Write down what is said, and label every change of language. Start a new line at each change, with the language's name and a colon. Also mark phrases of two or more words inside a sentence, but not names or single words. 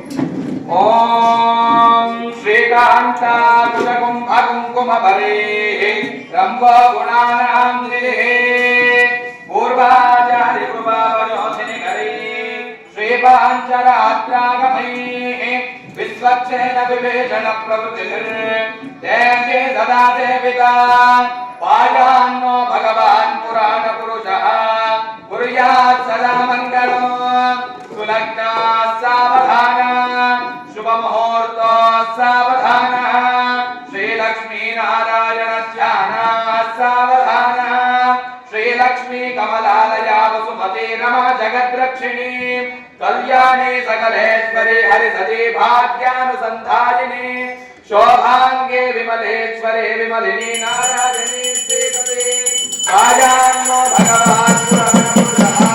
Sanskrit: ಓಂ ಶ್ರೀಕಾಂತ ಕುಲಕುಂಭ ಕುಂಕುಮ ಭರೇ ರಂಭ ಗುಣಾನಾಂದ್ರೇ ಪೂರ್ವಾಚಾರ್ಯ ಕೃಪಾವಯೋಧಿನಿ ಕರೇ ಶ್ರೀಪಾಂಚರಾತ್ರಾಗಮೈ ವಿಶ್ವಕ್ಷೇಣ ವಿವೇಚನ ಪ್ರವೃತ್ತಿರ್ ದೇಹೇ ಸದಾ ಸೇವಿತಾ ಪಾಯಾನ್ನೋ ಭಗವಾನ್ ಪುರಾಣ ಪುರುಷಃ ಕುರ್ಯಾತ್ ಸದಾ ಮಂಗಳಂ ಸುಲಗ್ನ ಸಾವಧಾನ ಶುಭ ಮುಹೂರ್ತ ಸಾವಧಾನ ಶ್ರೀ ಲಕ್ಷ್ಮೀ ನಾರಾಯಣ ಧ್ಯಾನ ಸಾವಧಾನ ಶ್ರೀ ಲಕ್ಷ್ಮೀ ಕಮಲಾಲಯ ವಸುಮತಿ ರಮಾ ಜಗದ್ರಕ್ಷಿಣಿ ಕಲ್ಯಾಣಿ ಸಕಲೇಶ್ವರಿ ಹರಿಸತಿ ಭಾಗ್ಯಾನುಸಂಧಾಯಿನಿ ಶೋಭಾಂಗೆ ವಿಮಲೇಶ್ವರಿ ವಿಮಲಿನಿ ನಾರಾಯಣಿ ಶ್ರೀಪತಿ ರಾಜಾನ್ನೋ ಭಗವಾನ್ ಪುರಾಣ ಪುರುಷಃ